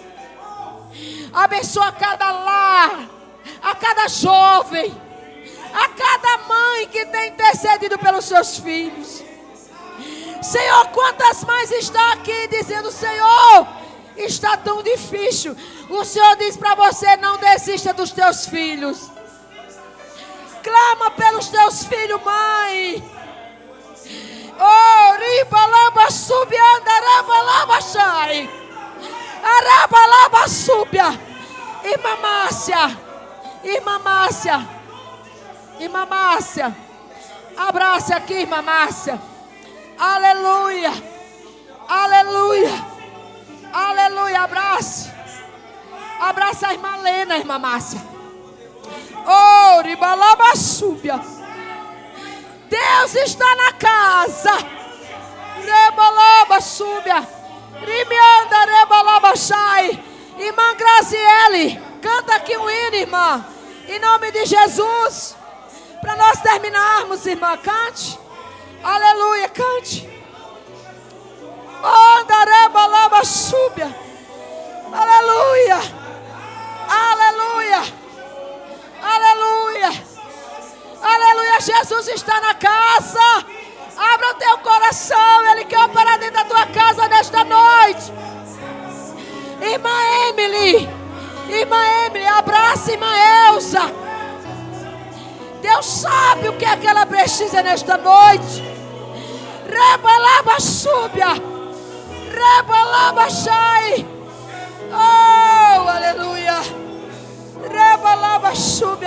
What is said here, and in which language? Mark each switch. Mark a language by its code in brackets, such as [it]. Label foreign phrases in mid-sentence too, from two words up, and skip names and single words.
[pt] Abençoa cada lar, a cada jovem, a cada mãe que tem intercedido pelos seus filhos. Senhor, quantas mães estão aqui dizendo: Senhor, está tão difícil. O Senhor diz para você: não desista dos teus filhos. Clama pelos teus filhos, mãe. Oh, ribalaba subia, andaraba shai. Arabalaba subia. Irmã Márcia. Abraça aqui, irmã Márcia. Aleluia. Abraça a irmã Lena, irmã Márcia. Oh, ribalaba subia. Deus está na casa. Rebalaba subia. Rimianda rebalaba shai. Irmã Graziele, canta aqui um hino, irmã, em nome de Jesus, para nós terminarmos, irmã. Cante. Aleluia, cante. Onda rebalaba subia. Aleluia. Jesus está na casa. Abra o teu coração, Ele quer operar dentro da tua casa nesta noite. Irmã Emily, Irmã Emily, abraça irmã Elza. Deus sabe o que é que ela precisa nesta noite. Rebalaba súbia. Rebalaba shai. Oh, aleluia. Rebalaba súbia.